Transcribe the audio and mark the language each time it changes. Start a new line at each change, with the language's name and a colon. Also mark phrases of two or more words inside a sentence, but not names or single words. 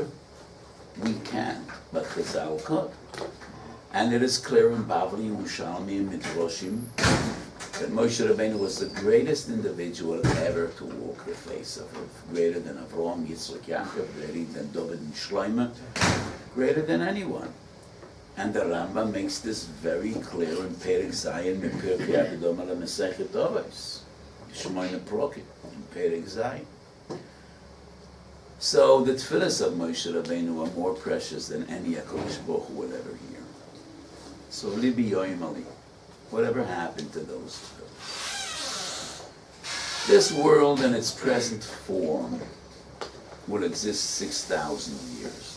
English: We can't, but Chazal could. And it is clear in Bavli, Yerushalmi, and Midrashim that Moshe Rabbeinu was the greatest individual ever to walk the face of earth. Greater than Avraham, Yitzchak, Yaakov, greater than David and Shlomo, greater than anyone. And the Rambam makes this very clear in
Hebrew: פרק ז, in פירקי אגדום אלא מסכת אבות, שמונה פרקים, in פרק ז.
English: So the tefillahs of Moshe Rabbeinu are more precious than any
Hebrew: הקדוש ברוך הוא
English: will ever hear. So
Hebrew: ליבי יואים עלי,
English: whatever happened to those tefillahs? This world in its present form will exist 6,000 years.